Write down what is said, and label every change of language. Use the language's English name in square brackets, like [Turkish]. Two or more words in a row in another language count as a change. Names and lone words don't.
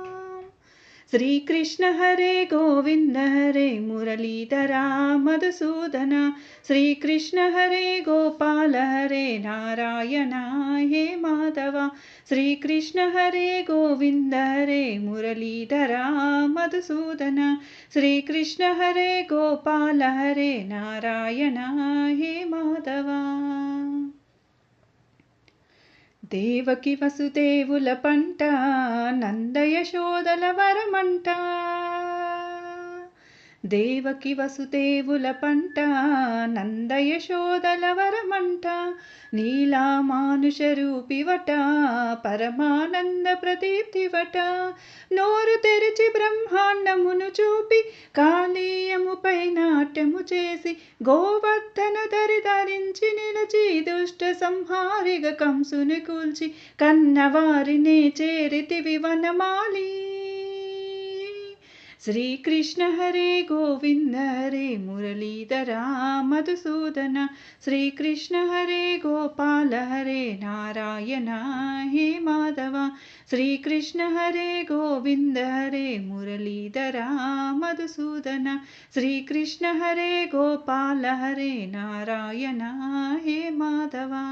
[Sanskrit] श्री कृष्ण हरे गोविंद हरे मुरलीधरा मधुसूदन श्री कृष्ण हरे गोपाल हरे नारायण हे माधव श्री कृष्ण हरे गोविंद हरे मुरलीधरा मधुसूदन श्री कृष्ण हरे गोपाल हरे नारायण हे माधव। [Telugu] దేవకి వసుదేవుల పంట నందయశోదల వరమంట దేవకి వసుదేవుల పంట నందయశోదల వరమంట నీలా మానుష రూపివట పరమానంద ప్రదీప్తివట నోరు తెరిచి బ్రహ్మాండమును చూపి కాళీయముపై నాట్యము చేసి గోవర్ధన ధరి ధరించి నిలచి దుష్ట సంహారిగ కంసుని కూల్చి కన్నవారినే చేరితివి వనమాలి [Sanskrit] श्री कृष्ण हरे गोविंद हरे मुरलीधरा मधुसूदन श्री कृष्ण हरे गोपाल हरे नारायण हे माधव श्री कृष्ण हरे गोविंद हरे मुरलीधरा मधुसूदन श्री कृष्ण हरे गोपाल हरे नारायण हे माधव।